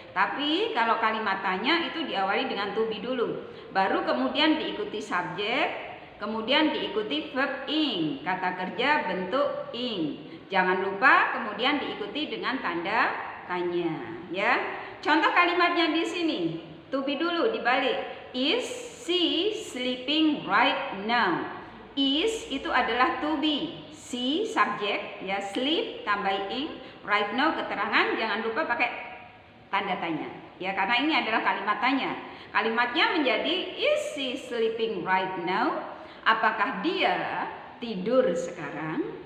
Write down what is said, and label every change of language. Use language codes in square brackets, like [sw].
[id] Tapi kalau kalimat tanya itu diawali dengan to be dulu. Baru kemudian diikuti subjek, kemudian diikuti verb ing, kata kerja bentuk ing. Jangan lupa kemudian diikuti dengan tanda tanya, ya. Contoh kalimatnya di sini, to be dulu dibalik. [en] Is she sleeping right now? [id] Is itu adalah to be. She subjek, ya, sleep tambah ing, right now keterangan, jangan lupa pakai tanda tanya, ya, karena ini adalah kalimat tanya. Kalimatnya menjadi [en] is she sleeping right now? [id] Apakah dia tidur sekarang?